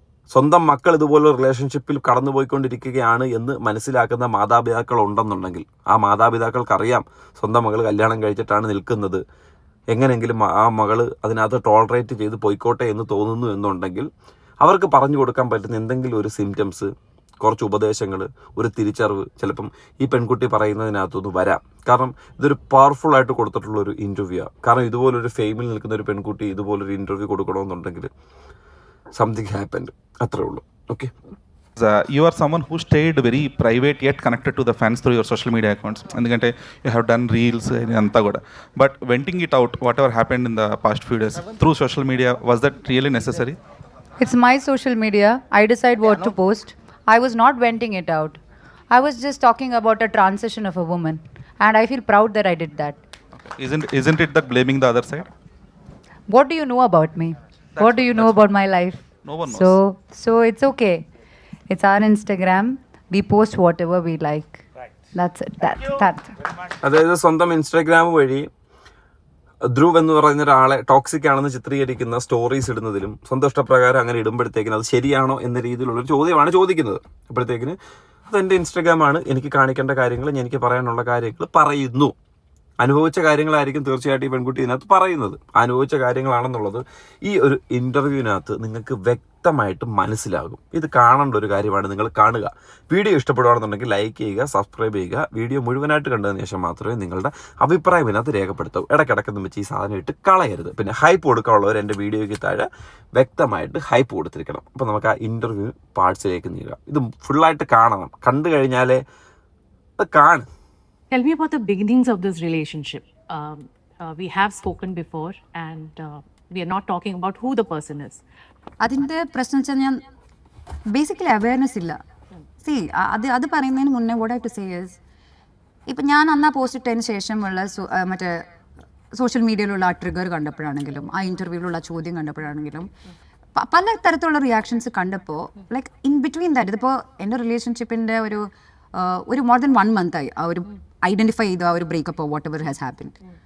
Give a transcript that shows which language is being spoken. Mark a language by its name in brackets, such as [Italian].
[Malayalam] സ്വന്തം മക്കൾ ഇതുപോലൊരു റിലേഷൻഷിപ്പിൽ കടന്നുപോയിക്കൊണ്ടിരിക്കുകയാണ് എന്ന് മനസ്സിലാക്കുന്ന മാതാപിതാക്കൾ ഉണ്ടെന്നുണ്ടെങ്കിൽ ആ മാതാപിതാക്കൾക്കറിയാം സ്വന്തം മകൾ കല്യാണം കഴിച്ചിട്ടാണ് നിൽക്കുന്നത്, എങ്ങനെയെങ്കിലും ആ മകൾ അതിനകത്ത് ടോളറേറ്റ് ചെയ്ത് പോയിക്കോട്ടെ എന്ന് തോന്നുന്നു എന്നുണ്ടെങ്കിൽ അവർക്ക് പറഞ്ഞു കൊടുക്കാൻ പറ്റുന്ന എന്തെങ്കിലും ഒരു സിംറ്റംസ്, കുറച്ച് ഉപദേശങ്ങൾ, ഒരു തിരിച്ചറിവ് ചിലപ്പം ഈ പെൺകുട്ടി പറയുന്നതിനകത്തുനിന്ന് വരാം. കാരണം ഇതൊരു പവർഫുള്ളായിട്ട് കൊടുത്തിട്ടുള്ളൊരു ഇൻ്റർവ്യൂ ആണ്. കാരണം ഇതുപോലൊരു ഫെയിമിൽ നിൽക്കുന്ന ഒരു പെൺകുട്ടി ഇതുപോലൊരു ഇൻ്റർവ്യൂ കൊടുക്കണമെന്നുണ്ടെങ്കിൽ [English] something happened, [Malayalam] അത്രേ ഉള്ളൂ. [English] Okay. You are someone who stayed very private yet connected to the fans through your social media accounts. [Telugu] Endukante [English] you have done reels [Telugu] anta kuda, [English] but venting it out, whatever happened in the past few days through social media, was that really necessary? It's my social media. I decide what to post. I was not venting it out. I was just talking about a transition of a woman, and I feel proud that I did that. Okay. Isn't it that blaming the other side? What do you know about me? What do you know about my life? No one knows. So it's okay. It's our Instagram. We post whatever we like. Right. That's it. That's it. [Malayalam] അതായത് സ്വന്തം Instagram വഴി ധ്രുവ് എന്ന് പറയുന്ന ഒരാളെ toxic ആണെന്ന് ചിത്രീകരിക്കുന്ന stories ഇടുന്നതിലും സ്വന്തം ഇഷ്ടപ്രകാരം അങ്ങനെ ഇടുമ്പോഴത്തേക്കിന് അത് ശരിയാണോ എന്ന രീതിയിലുള്ളൊരു ചോദ്യമാണ് ചോദിക്കുന്നത്. അപ്പോഴത്തേക്കിന് അതെൻ്റെ ഇൻസ്റ്റാഗ്രാമാണ്, എനിക്ക് കാണിക്കേണ്ട കാര്യങ്ങൾ, എനിക്ക് പറയാനുള്ള കാര്യങ്ങൾ പറയുന്നു. അനുഭവിച്ച കാര്യങ്ങളായിരിക്കും തീർച്ചയായിട്ടും ഈ പെൺകുട്ടി ഇതിനകത്ത് പറയുന്നത്. അനുഭവിച്ച കാര്യങ്ങളാണെന്നുള്ളത് ഈ ഒരു ഇൻ്റർവ്യൂവിനകത്ത് നിങ്ങൾക്ക് വ്യക്തമായിട്ട് മനസ്സിലാകും. ഇത് കാണേണ്ട ഒരു കാര്യമാണ്. നിങ്ങൾ കാണുക. വീഡിയോ ഇഷ്ടപ്പെടുകയാണെന്നുണ്ടെങ്കിൽ ലൈക്ക് ചെയ്യുക, സബ്സ്ക്രൈബ് ചെയ്യുക. വീഡിയോ മുഴുവനായിട്ട് കണ്ടതിന് ശേഷം മാത്രമേ നിങ്ങളുടെ അഭിപ്രായം ഇതിനകത്ത് രേഖപ്പെടുത്തൂ. ഇടയ്ക്കിടയ്ക്കൊന്നും വെച്ച് ഈ സാധനം ഇട്ട് കളയരുത്. പിന്നെ ഹൈപ്പ് കൊടുക്കാനുള്ളവർ എൻ്റെ വീഡിയോയ്ക്ക് താഴെ വ്യക്തമായിട്ട് ഹൈപ്പ് കൊടുത്തിരിക്കണം. അപ്പോൾ നമുക്ക് ആ ഇൻ്റർവ്യൂ പാർട്സിലേക്ക് നീങ്ങാം. ഇത് ഫുള്ളായിട്ട് കാണണം. കണ്ടു കഴിഞ്ഞാലേ അത് കാണും. [English] Tell me about the beginnings of this relationship. We have spoken before, and we are not talking about who the person is. [Malayalam] അതിൻ്റെ പ്രശ്നം വെച്ചാൽ ഞാൻ ബേസിക്കലി അവയർനെസ് ഇല്ല. അത് പറയുന്നതിന് മുന്നേ [English] what I to say is, [Malayalam] ഇപ്പം ഞാൻ അന്ന് പോസ്റ്റ് ഇട്ടതിന് ശേഷമുള്ള മറ്റേ സോഷ്യൽ മീഡിയയിലുള്ള ആ ട്രിഗർ കണ്ടപ്പോഴാണെങ്കിലും ആ ഇൻ്റർവ്യൂവിലുള്ള ചോദ്യം കണ്ടപ്പോഴാണെങ്കിലും പല തരത്തിലുള്ള റിയാക്ഷൻസ് കണ്ടപ്പോൾ [English] like in between that, [Malayalam] ഇതിപ്പോൾ എൻ്റെ റിലേഷൻഷിപ്പിൻ്റെ ഒരു മോർ ദൻ 1 month ആയി ആ ഒരു ഐഡൻറ്റിഫൈ ചെയ്ത ആ ഒരു breakup [English] Whatever has happened.